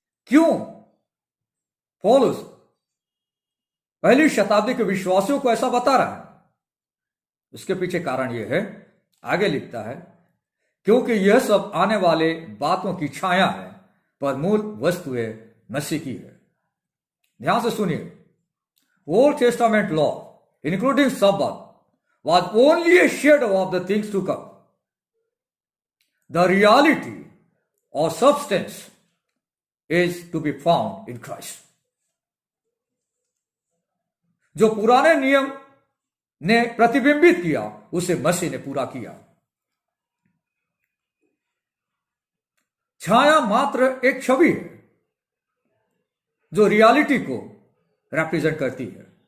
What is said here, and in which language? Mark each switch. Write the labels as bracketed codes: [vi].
[hi] क्यों पौलुस पहली शताब्दी के विश्वासियों को ऐसा बता रहा है? उसके पीछे कारण यह है, आगे लिखता है, क्योंकि यह सब आने वाले बातों की छाया है पर मूल वस्तुएं मसीह की है। ध्यान से सुनिए, [en] Old Testament law including Sabbath was only a shadow of the things to come. The reality or substance is to be found in Christ. [hi] जो पुराने नियम ने प्रतिबिंबित किया उसे मसीह ने पूरा किया। छाया मात्र एक छवि है जो रियलिटी को रिप्रेजेंट करती है।